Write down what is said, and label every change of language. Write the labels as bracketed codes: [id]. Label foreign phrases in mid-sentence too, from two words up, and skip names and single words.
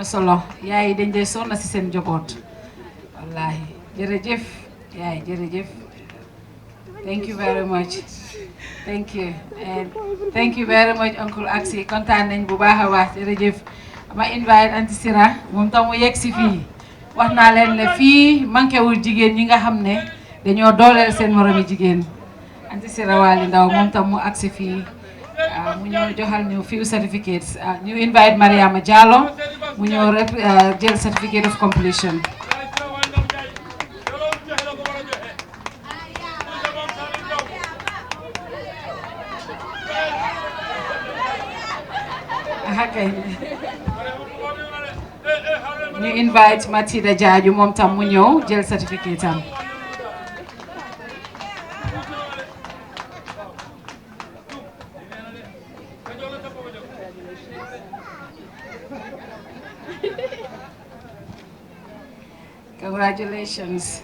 [wo] solo yaay dañ dee sonn si seen njaboot wallaahi jërëjëf yaay jërëjëf [en] thank you very much thank you and thank you very much [wo] Uncle Aksi kontaan nañ bu baax a baax jërëjëf ma invite Anti Sira moom tam mu yegg si fii wax naa leen ne fii manqué wul jigéen ñi nga xam ne dañoo dooleel seen moromi jigéen Anti Sira Wali Ndaw moom tam mu agsi fii mu ñëw joxal ñu [en] few certificates [wo] ñu invite Mariama Diallo mu ñëw rek jël [en] certificate of completion. [wo] ñu invite Matida Jaaju moom tam mu ñëw jël certificate am. [en] Congratulations.